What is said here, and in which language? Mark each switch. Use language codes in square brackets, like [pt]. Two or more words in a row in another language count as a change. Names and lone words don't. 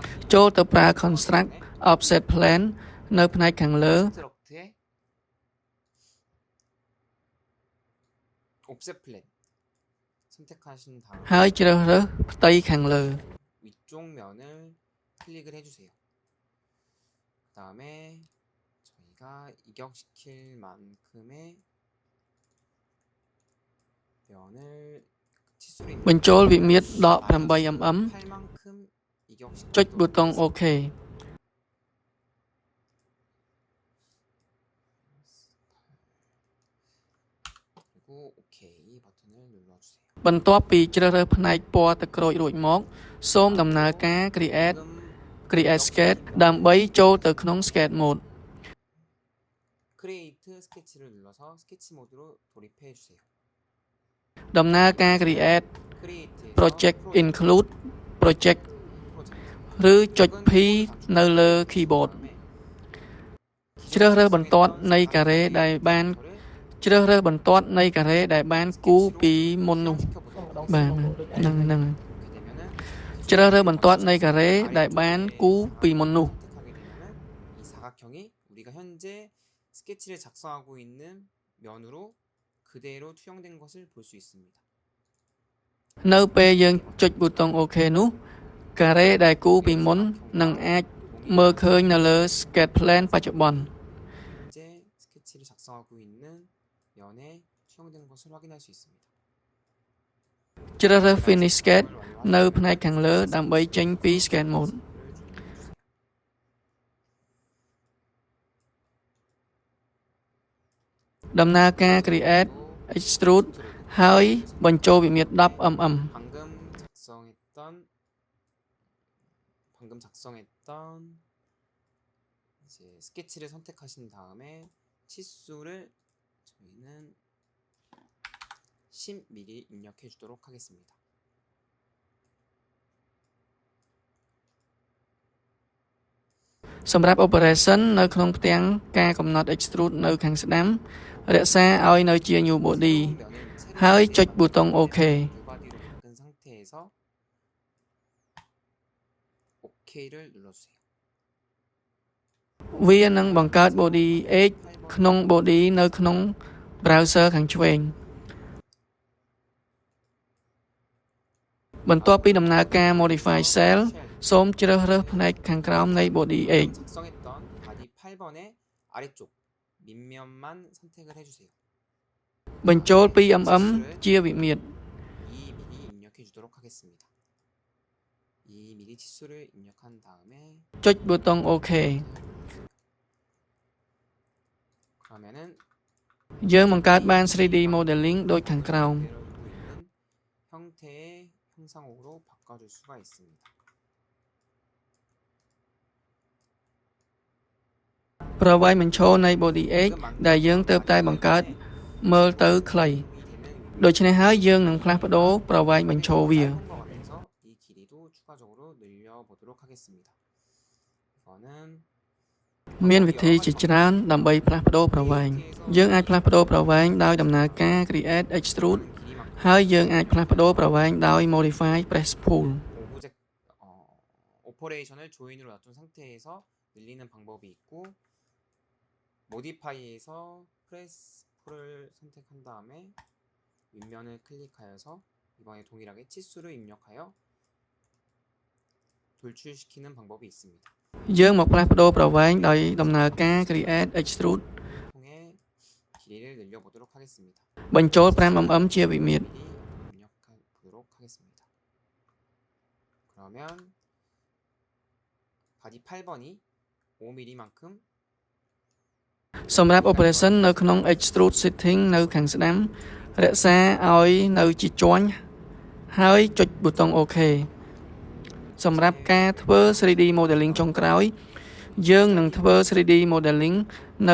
[km] ចូលទៅប្រើ [en] construct offset plane [km] នៅផ្នែកខាងលើ [ko] 컨스트럭트의 옵셋 플랜 선택하신 다음 [km] ហើយជ្រើសរើសផ្ទៃខាងលើ [ko] 위쪽 면을 클릭을 해주세요. 그 다음에 저희가 이격시킬 만큼의 면을 치수를 [km] បញ្ចូលវិមាត្រដក [ko] 마이너스 8mm 8만큼 이격시켜 [km] ចុចប៊ូតុង OK [ko] 그리고 OK 버튼을 눌러주세요. [km] បន្ទាប់ពីជ្រើសរើសផ្នែកពណ៌ទឹកក្រូចរួចមកសូមដំណើរការ [en] Create Sketch [km] ដើម្បីចូលទៅក្នុង [en] Sketch Mode [ko] 크리에이트 스케치를 눌러서 스케치 모드로 돌입해 주세요. [km] ដំណើរការ Create [ko] 크리에이트에서 [en] Project Include Project [km] ឬចុច P នៅលើ Keyboard ជ្រើសរើសបន្ទាត់នៃការ៉េដែលបានជ្រើសរើសបន្ទាត់នៃការ៉េដែលបានគូរពីមុននោះបាទហ្នឹង ជ្រើសរើសបន្ទាត់នៃការ៉េដែលបានគូរពីមុននោះ [ko] 선택하게 되면은 이 사각형이 우리가 현재 스케치를 작성하고 있는 면으로 그대로 투영된 것을 볼 수 있습니다. [km] នៅពេលយើងចុចប៊ូតុង OK នោះការ៉េដែលគូរពីមុននឹងអាចមើលឃើញនៅលើ [en] Sketch Plan [km] បច្ចុប្បន្ន [ko] 현재 스케치를 작성하고 있는 면에 투영된 것을 확인할 수 있습니다. [km] ជ្រើសរើស [en] Finish Sketch [km] នៅផ្នែកខាងលើដើម្បីចេញពី [en] Sketch Mode [km] ដំណើរការ [en] Create Extrude [km] ហើយបញ្ចូលវិមាត្រ 10mm [ko] 방금 작성했던 이제 스케치를 선택하신 다음에 치수를 저희는 10mm 입력해 주도록 하겠습니다. [km] សម្រាប់ Operation នៅក្នុងផ្ទាំងការកំណត់ Extrude នៅខាងស្ដាំរក្សាឲ្យនៅជា [en] New Body [km] ហើយចុចប៊ូតុង OK [ko] Newbody로 바꾼 상태에서 OK를 눌러주세요. [km] វានឹងបង្កើត [en] Body X [km] ក្នុង Body នៅក្នុង Browser ខាងឆ្វេងបន្ទាប់ពីដំណើរការ [en] Modify Cell [km] សូមជ្រើសរើសផ្នែកខាងក្រោមនៃ [en] Body X [ko] 작성했던 바디 8번의 아래쪽 밑면만 선택을 해주세요. [km] បញ្ចូល 2mm ជាវិមាត្រ [ko] 2mm 입력해 주도록 하겠습니다. 2mm 치수를 입력한 다음에 [km] ចុចប៊ូតុង OK [ko] 그러면은 [km] យើងបង្កើតបាន [en] 3D Modeling [km] ដូចខាងក្រោម [ko] 그대로 두고 있는 형태의 형상으로 바꿔줄 수가 있습니다. [km] ប្រវែងបញ្ឈរនៃ [en] Body X [km] ដែលយើងទើបតែបង្កើតមើលទៅខ្លីដូច្នេះហើយយើងនឹងផ្លាស់ប្ដូរប្រវែងបញ្ឈរវា [ko] 짧은 것 같아서 이 길이도 추가적으로 늘려보도록 하겠습니다. 이거는 [km] មានវិធីជាច្រើនដើម្បីផ្លាស់ប្ដូរប្រវែងយើងអាចផ្លាស់ប្ដូរប្រវែងដោយដំណើរការ [en] Create Extrude [km] ហើយយើងអាចផ្លាស់ប្ដូរប្រវែងដោយ [en] Modify Press Pull [ko] 오퍼레이션을 조인으로 놔둔 상태에서 늘리는 방법이 있고 모디파이에서 프레스 풀을 선택한 다음에 윗면을 클릭하여서 이번에 동일하게 치수를 입력하여 돌출시키는 방법이 있습니다. [km] យើងមកផ្លាស់ប្ដូរប្រវែងដោយដំណើរការ [en] Create Extrude [ko] 통해 길이를 늘려보도록 하겠습니다. [km] បញ្ចូល 5mm ជាវិមាត្រ [ko] 입력해보도록 하겠습니다. 그러면 바디 8번이 5mm만큼 [km] សម្រាប់ Operation នៅក្នុង [en] Extrude Setting [km] នៅខាងស្ដាំរក្សាឲ្យនៅជាជាន់ហើយចុចប៊ូតុង OK សម្រាប់ការធ្វើ [en] 3D Modeling [km] ចុងក្រោយយើងនឹងធ្វើ [en] 3D Modeling [km] នៅ